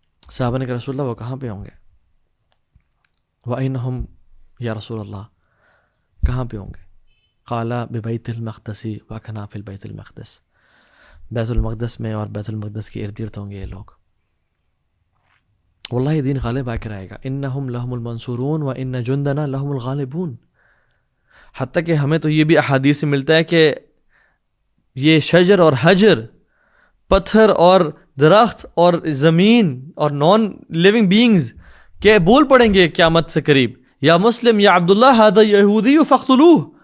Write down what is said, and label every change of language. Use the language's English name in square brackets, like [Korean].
[Urdu] صحابہ نے کہا رسول اللہ وہ کہاں پہ ہوں گے؟ [Arabic] وَأَيْنَهُمْ یا رسول اللہ، [Urdu] کہاں پہ ہوں گے؟ [Arabic] قال ببیت المقدس وَكَنَا فِي البیت المقدس، [Urdu] بیت المقدس میں اور بیت المقدس کے ارد گرد ہوں گے یہ لوگ. واللہ یہ دین غالب آ کر آئے گا. [Arabic] انہم لہم المنصورون وان جندنا لہم الغالبون. [Urdu] حتیٰ کہ ہمیں تو یہ بھی احادیث میں ملتا ہے کہ یہ شجر اور حجر، پتھر اور درخت اور زمین اور [English] non living beings [Urdu] کہ بول پڑیں گے قیامت سے قریب، [Arabic] یا مسلم یا عبداللہ ھذا یہودی فاقتلوہ.